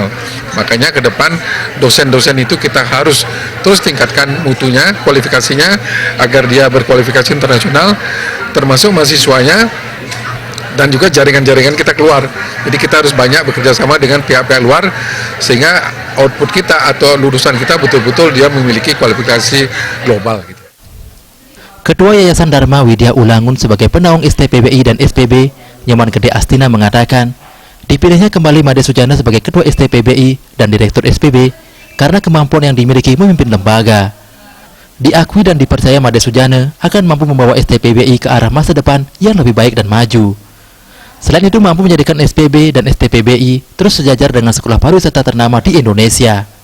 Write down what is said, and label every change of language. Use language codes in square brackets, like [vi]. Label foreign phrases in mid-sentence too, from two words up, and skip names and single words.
[id] Makanya ke depan dosen-dosen itu kita harus terus tingkatkan mutunya, kualifikasinya, agar dia berkualifikasi internasional, termasuk mahasiswanya dan juga jaringan-jaringan kita keluar. Jadi kita harus banyak bekerja sama dengan pihak-pihak luar sehingga output kita atau lulusan kita betul-betul dia memiliki kualifikasi global gitu. Ketua Yayasan Dharma Widya Ulangun sebagai penaung STPBI dan SPB, Nyoman Gede Astina mengatakan, dipilihnya kembali Made Sujana sebagai Ketua STPBI dan Direktur SPB karena kemampuan yang dimiliki memimpin lembaga. Diakui dan dipercaya Made Sujana akan mampu membawa STPBI ke arah masa depan yang lebih baik dan maju. Selain itu mampu menjadikan SPB dan STPBI terus sejajar dengan sekolah pariwisata ternama di Indonesia.